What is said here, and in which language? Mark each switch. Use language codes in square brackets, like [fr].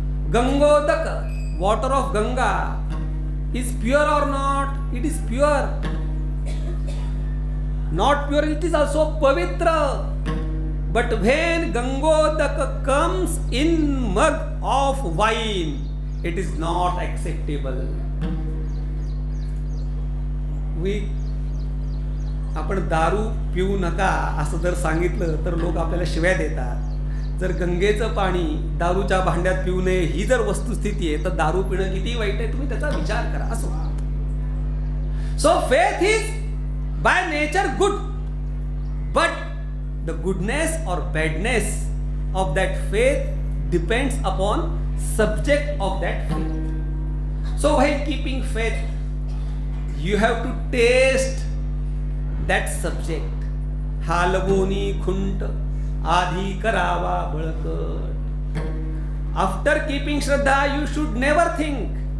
[en] Gangodaka, water of Ganga, is pure or not? It is pure. Not pure, it is also pavitra. But when Gangodaka comes in mug of wine, it is not acceptable. [mr] आपण दारू पिऊ नका असं जर सांगितलं तर लोक आपल्याला शिव्या देतात. जर गंगेचं पाणी दारूच्या भांड्यात पिऊ नये ही जर वस्तुस्थिती आहे तर दारू पिणं किती वाईट आहे तुम्ही त्याचा विचार करा. असो. [en] So faith is by nature good, but the goodness और badness of that faith depends upon subject of that faith. So while keeping faith you have to taste that subject. [mr] हालवोनी खुंट आधी करावा बळकट. [en] After keeping Shraddha, you should never think.